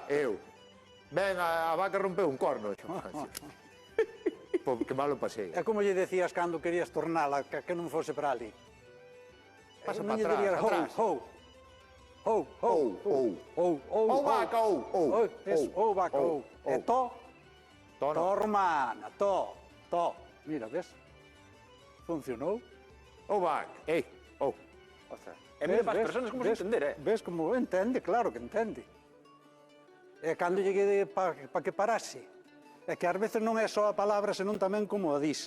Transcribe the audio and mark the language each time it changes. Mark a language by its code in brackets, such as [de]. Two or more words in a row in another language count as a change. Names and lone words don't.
[gl] E eu, ben, a vaca rompeu un corno. Pô, que malo pasei. É como lle decías cando querías tornala, que non fose para ali. Pasa Non para lle atrás, dirías, atrás. Ou vaca, ou. vaca, ou. E to, To to, no. Romana, to. Mira, ves? Funcionou. Ou vaca, ei, ou. Ostras. E mira para as persoas como se entender, Ves como entende, claro que entende. E cando lleguei para que parase. É que ás veces non é só a palabra, senón tamén como a dis.